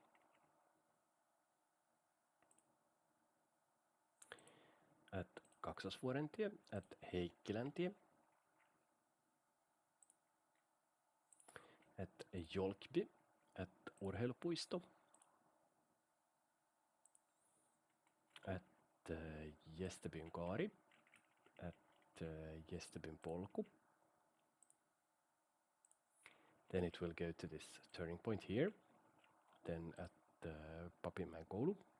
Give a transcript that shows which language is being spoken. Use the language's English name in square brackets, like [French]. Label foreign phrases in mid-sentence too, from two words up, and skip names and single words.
[English] at Kaksosvuorentie, at Heikkiläntie, at Jolkby, at Urheilupuisto, at Gästebyn kaari, at Gästebyn polku. Then it will go to this turning point here, then at Papinmäen koulu,